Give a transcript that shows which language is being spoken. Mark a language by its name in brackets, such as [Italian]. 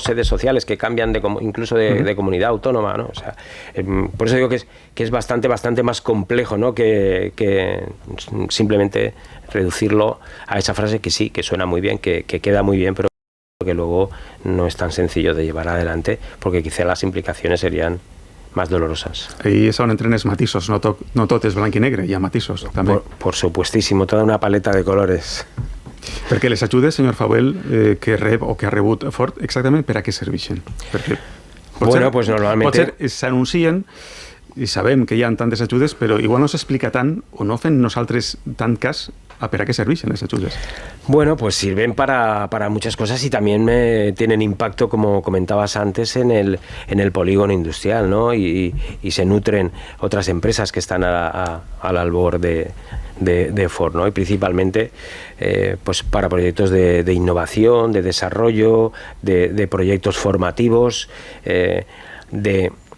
[Spanish] Sedes sociales que cambian incluso de comunidad autónoma, ¿no? O sea, por eso digo que es bastante más complejo, ¿no? Que simplemente reducirlo a esa frase que sí, que suena muy bien, que queda muy bien, pero que luego no es tan sencillo de llevar adelante, porque quizá las implicaciones serían más dolorosas. [Catalan] I és on entren els matisos, no tot és blanc i negre, hi ha matisos també. [Spanish] Por supuestísimo, toda una paleta de colores. [Catalan] Perquè les ajudes, senyor Fauel, que rep o que ha rebut Ford, exactament per a què serveixen? Perquè [Spanish] pues normalmente [Catalan] potser s'anuncien i sabem que hi ha tantes ajudes, però igual no s'explica tant o no fem nosaltres tant cas a per a què serveixen les ajudes. [Spanish] Bueno, pues sirven para muchas cosas y también tienen impacto, como comentabas antes, en el polígono industrial, ¿no? Y se nutren otras empresas que están al albor de Ford, ¿no? Y principalmente pues para proyectos de innovación, de desarrollo, de proyectos formativos, de